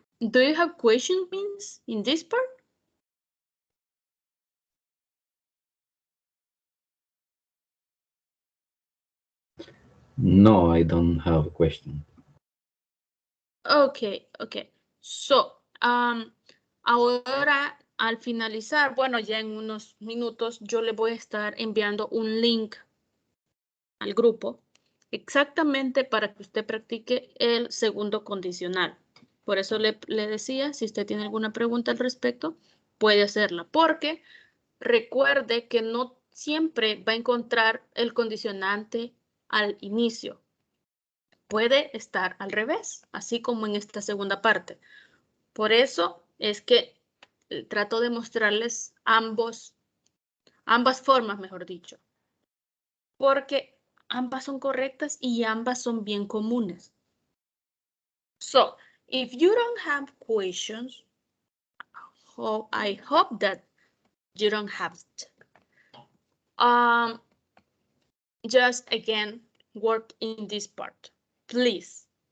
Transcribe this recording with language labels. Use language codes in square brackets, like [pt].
[en] Do you have question means in this part? No, I don't have a question. Okay, okay. [es] So, ahora al finalizar, bueno, ya en unos minutos yo le voy a estar enviando un link al grupo exactamente para que usted practique el segundo condicional. Por eso le decía, si usted tiene alguna pregunta al respecto, puede hacerla, porque recuerde que no siempre va a encontrar el condicionante al inicio. Puede estar al revés, así como en esta segunda parte. Por eso es que trato de mostrarles ambas formas, mejor dicho, porque ambas son correctas y ambas son bien comunes. [en] So, if you don't have questions, I hope that you don't have it. Just again, work in this part, please.